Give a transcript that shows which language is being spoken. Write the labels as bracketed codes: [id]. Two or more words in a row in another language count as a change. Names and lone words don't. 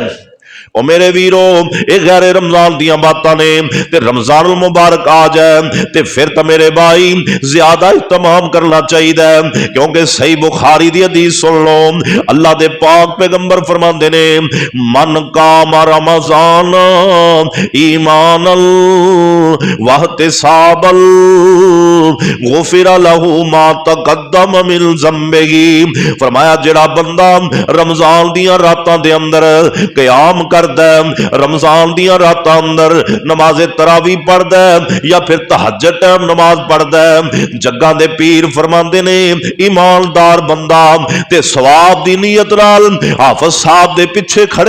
[pa] ਔਰ ਮੇਰੇ ਵੀਰੋ ਏ ਗ਼ੈਰ ਰਮਜ਼ਾਨ ਦੀਆਂ ਬਾਤਾਂ ਨੇ ਤੇ ਰਮਜ਼ਾਨ ਮੁਬਾਰਕ ਆ ਜਾਏ ਤੇ [ur] پھر تو میرے بھائی زیادہ اہتمام کرنا چاہیے، کیونکہ [pa] ਸਹੀ ਬੁਖ਼ਾਰੀ ਦੀ ਹਦੀਸ ਸੁਣ ਲਓ। ਅੱਲਾਹ ਦੇ ਪਾਕ ਪੈਗ਼ੰਬਰ ਫ਼ਰਮਾਂਦੇ ਨੇ [ar] من قام رمضان إيمانا واحتسابا غفر له ما تقدم من ذنبه. [pa] ਫ਼ਰਮਾਇਆ ਜੇੜ੍ਹਾ ਬੰਦਾ ਰਮਜ਼ਾਨ ਦੀਆਂ ਰਾਤਾਂ ਦੇ ਅੰਦਰ ਕ਼ਯਾਮ ਕਰਦਾ ਰਮਜ਼ਾਨ ਦੀਆਂ ਰਾਤਾਂ ਅੰਦਰ ਨਮਾਜ਼ੇ ਤਰਾਵੀ ਪੜ੍ਹਦਾ ਯਾ ਫਿਰ ਤਹੱਜੁਦ ਟਾਈਮ ਨਮਾਜ਼ ਪੜ੍ਹਦਾ, ਜੱਗਾਂ ਦੇ ਪੀਰ ਫ਼ਰਮਾਂਦੇ ਨੇ ਈਮਾਨਦਾਰ ਬੰਦਾ ਤੇ ਸਵਾਬ ਦੀ ਨੀਯਤ ਨਾਲ ਹਾਫ਼ਿਜ਼ ਸਾਹਬ ਦੇ ਪਿੱਛੇ ਖੜ੍ਹੇ